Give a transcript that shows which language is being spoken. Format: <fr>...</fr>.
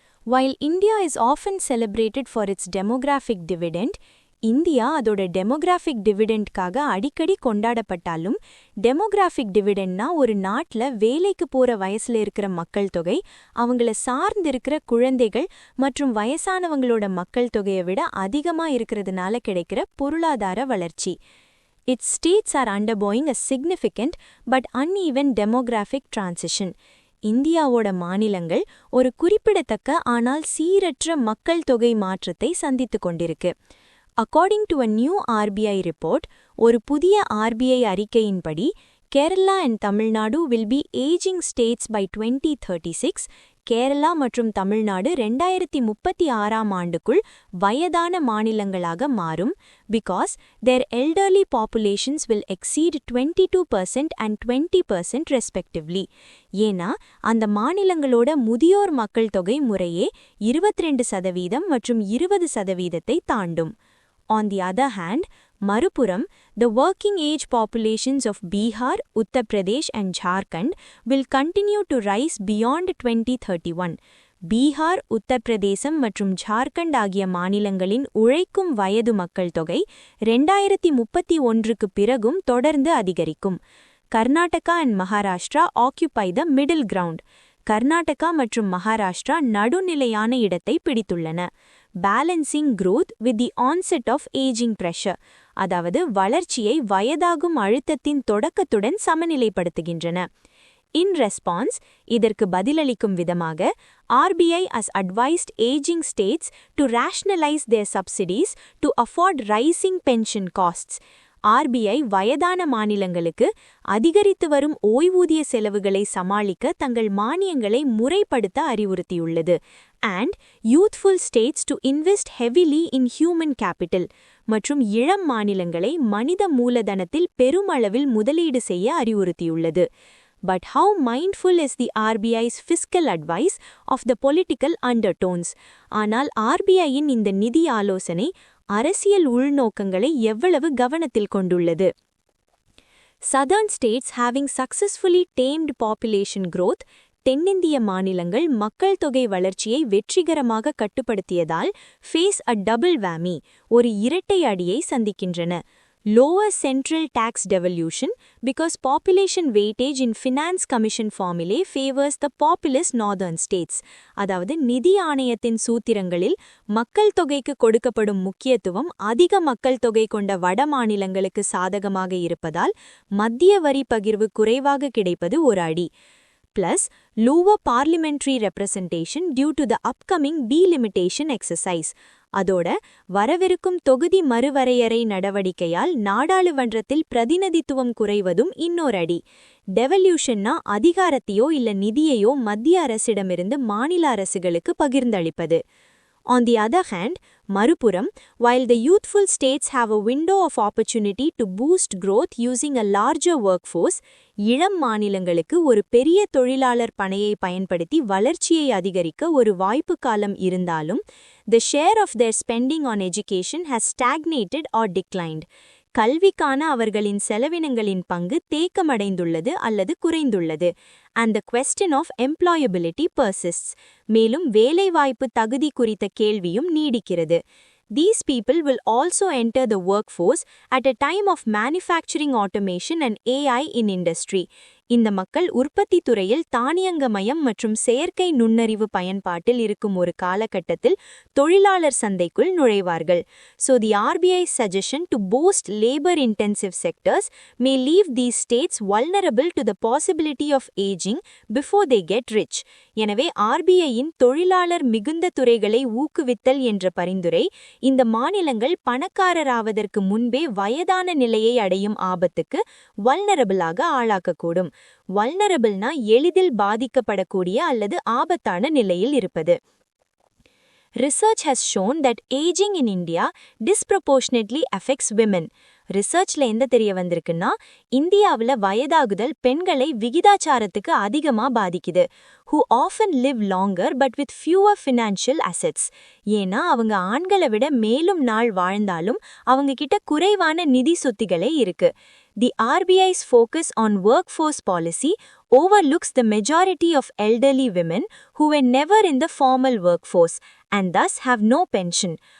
<en>While India is often celebrated for its demographic dividend,</en> <ta>India அதோட demographic டிவிடெண்ட்காக அடிக்கடி கொண்டாடப்பட்டாலும் demographic டிவிடெண்ட்னா ஒரு நாட்டில் வேலைக்கு போகிற வயசில் இருக்கிற மக்கள் தொகை, அவங்கள சார்ந்திருக்கிற குழந்தைகள் மற்றும் வயசானவங்களோட மக்கள் தொகையை விட அதிகமாக இருக்கிறதுனால கிடைக்கிற பொருளாதார வளர்ச்சி.</ta> <en>Its states are undergoing a significant but uneven demographic transition.</en> <ta>இந்தியாவோட மாநிலங்கள் ஒரு குறிப்பிடத்தக்க ஆனால் சீரற்ற மக்கள் தொகை மாற்றத்தை சந்தித்து கொண்டிருக்கு.</ta> <en>According to a new RBI report,</en> <ta>ஒரு புதிய RBI அறிக்கையின்படி</ta> <en>Kerala and Tamil Nadu will be aging states by 2036.</en> <ta>Kerala மற்றும் தமிழ்நாடு 2036ஆம் ஆண்டுக்குள் வயதான மாநிலங்களாக மாறும்.</ta> <en>Because their elderly populations will exceed 22% and 20% respectively.</en> <ta>ஏன்னா அந்த மாநிலங்களோட முதியோர் மக்கள் தொகை முறையே 22% மற்றும் 20% தாண்டும்.</ta> <en>On the other hand, மறுபுறம், the working age populations of Bihar, Uttar Pradesh and Jharkhand will continue to rise beyond 2031.</en> <ta>Bihar, Uttar Pradesh மற்றும் ஜார்க்கண்ட் ஆகிய மாநிலங்களின் உழைக்கும் வயது மக்கள் தொகை 2031க்கு பிறகும் தொடர்ந்து அதிகரிக்கும்.</ta> <en>Karnataka and Maharashtra occupy the middle ground.</en> <ta>Karnataka மற்றும் மகாராஷ்டிரா நடுநிலையான இடத்தை பிடித்துள்ளன.</ta> <en>balancing growth with the onset of aging pressure,</en> <ta>அதாவது வளர்ச்சியை வயதாகும் அழுத்தத்தின் தொடக்கத்துடன் சமநிலைப்படுத்துகின்றன.</ta> <en>In response,</en> <ta>இதற்கு பதிலளிக்கும் விதமாக</ta> <en>RBI has advised aging states to rationalize their subsidies to afford rising pension costs.</en> <ta>RBI வயதான மாநிலங்களுக்கு அதிகரித்து வரும் ஓய்வூதிய செலவுகளை சமாளிக்க தங்கள் மானியங்களை முறைப்படுத்த அறிவுறுத்தியுள்ளது.</ta> <en>And youthful states to invest heavily in human capital.</en> <ta>மற்றும் இளம் மாநிலங்களை மனித மூலதனத்தில் பெருமளவில் முதலீடு செய்ய அறிவுறுத்தியுள்ளது.</ta> <en>But how mindful is the RBI's fiscal advice of the political undertones?</en> <ta>ஆனால் RBIயின் இந்த நிதி ஆலோசனை அரசியல் உள்நோக்கங்களை எவ்வளவு கவனத்தில் கொண்டுள்ளது?</ta> <en>Southern states having successfully tamed population growth,</en> <ta>தென்னிந்திய மாநிலங்கள் மக்கள் தொகை வளர்ச்சியை வெற்றிகரமாக கட்டுப்படுத்தியதால்</ta> <en>face a double whammy,</en> <ta>ஒரு இரட்டை அடியை சந்திக்கின்றன.</ta> <en>Lower central tax devolution because population weightage in finance commission formulae favors the populous northern states.</en> <ta>அதாவது நிதி ஆணையத்தின் சூத்திரங்களில் மக்கள் தொகைக்கு கொடுக்கப்படும் முக்கியத்துவம் அதிக மக்கள் தொகை கொண்ட வட மாநிலங்களுக்கு சாதகமாக இருப்பதால் மத்திய வரி பகிர்வு குறைவாக கிடைப்பது ஒரு அடி.</ta> <en>Plus, lower parliamentary representation due to the upcoming delimitation exercise.</en> <ta>அதோட வரவிருக்கும் தொகுதி மறுவரையறை நடவடிக்கையால் நாடாளுமன்றத்தில் பிரதிநிதித்துவம் குறைவதும் இன்னொரு அடி. டெவல்யூஷன்னா அதிகாரத்தையோ இல்ல நிதியையோ மத்திய அரசிடமிருந்து மாநில அரசுகளுக்கு பகிர்ந்தளிப்பது.</ta> <en>On the other hand, மறுபுறம், while the youthful states have a window of opportunity to boost growth using a larger workforce,</en> <ta>இளம் மாநிலங்களுக்கு ஒரு பெரிய தொழிலாளர் பணையை பயன்படுத்தி வளர்ச்சியை அதிகரிக்க ஒரு வாய்ப்பு காலம் இருந்தாலும்,</ta> <en>the share of their spending on education has stagnated or declined.</en> <ta>கல்விக்கான அவர்களின் செலவினங்களின் பங்கு தேக்கமடைந்துள்ளது அல்லது குறைந்துள்ளது.</ta> <en>And the question of employability persists.</en> <ta>மேலும் வேலைவாய்ப்பு தகுதி குறித்த கேள்வியும் நீடிக்கிறது.</ta> <en>These people will also enter the workforce at a time of manufacturing automation and AI in industry.</en> <ta>இந்த மக்கள் உற்பத்தி துறையில் தானியங்கமயம் மற்றும் செயற்கை நுண்ணறிவு பயன்பாட்டில் இருக்கும் ஒரு காலகட்டத்தில் தொழிலாளர் சந்தைக்குள் நுழைவார்கள்.</ta> <en>So the RBI's suggestion to boost labor-intensive sectors may leave these states vulnerable to the possibility of aging before they get rich.</en> <ta>எனவே RBIயின் தொழிலாளர் மிகுந்த துறைகளை ஊக்குவித்தல் என்ற பரிந்துரை இந்த மாநிலங்கள் பணக்காரராவதற்கு முன்பே வயதான நிலையை அடையும் ஆபத்துக்கு வல்னரபிளாக ஆளாக்கக்கூடும். வல்னரபிள்னா எளிதில் பாதிக்கப்படக்கூடிய அல்லது ஆபத்தான நிலையில் இருப்பது.</ta> <en>Research has shown that aging in India disproportionately affects women.</en> <ta>ரிசர்ச்ல எந்த தெரிய வந்திருக்குன்னா, இந்தியாவில் வயதாகுதல் பெண்களை விகிதாச்சாரத்துக்கு அதிகமா பாதிக்குது.</ta> <en>who often live longer but with fewer financial assets.</en> <ta>ஏன்னா அவங்க ஆண்களை விட மேலும் நாள் வாழ்ந்தாலும் அவங்க கிட்ட குறைவான நிதி சொத்துகளே இருக்கு.</ta> <en>The RBI's focus on workforce policy overlooks the majority of elderly women who were never in the formal workforce and thus have no pension.</en>